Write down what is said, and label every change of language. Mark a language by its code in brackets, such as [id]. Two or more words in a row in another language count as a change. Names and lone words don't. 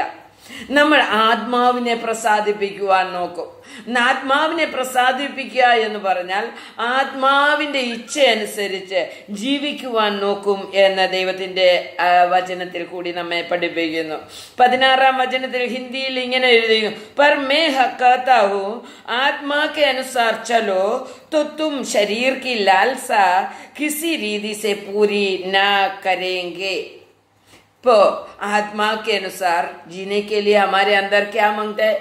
[ml] നമ്മൾ ആത്മാവിനെ പ്രസാദിപ്പിക്കുവാൻ നോക്കും. ആത്മാവിനെ പ്രസാദിപ്പിക്കുക എന്ന് പറഞ്ഞാൽ ആത്മാവിന്റെ ഇച്ഛ അനുസരിച്ച് ജീവിക്കുവാൻ നോക്കും എന്ന ദൈവത്തിന്റെ വചനത്തിൽ കൂടി നമ്മെ പഠിപ്പിക്കുന്നു. 16-ാം വചനത്തിൽ ഹിന്ദിയിൽ ഇങ്ങനെ എഴുതിയിരിക്കുന്നു, [hi] पर मैं कहता हूँ आत्मा के अनुसार चलो तो तुम शरीर की लालसा किसी रीति से पूरी ना करेंगे. तो आत्मा के अनुसार जीने के लिए हमारे अंदर क्या मांगते हैं?